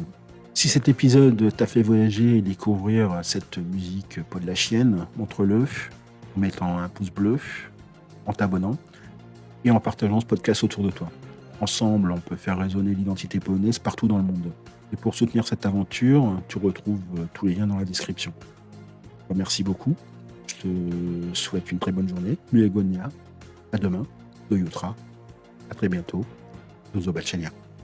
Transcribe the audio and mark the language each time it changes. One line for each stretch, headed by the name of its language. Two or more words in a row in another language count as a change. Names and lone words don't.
French: Si cet épisode t'a fait voyager et découvrir cette musique podlachienne, montre-le en mettant un pouce bleu, en t'abonnant et en partageant ce podcast autour de toi. Ensemble, on peut faire résonner l'identité polonaise partout dans le monde. Et pour soutenir cette aventure, tu retrouves tous les liens dans la description. Merci beaucoup. Je te souhaite une très bonne journée.
Polish: Miłego dnia.
French: À demain.
Polish: Do jutra.
French: À très bientôt.
Polish: Do zobaczenia.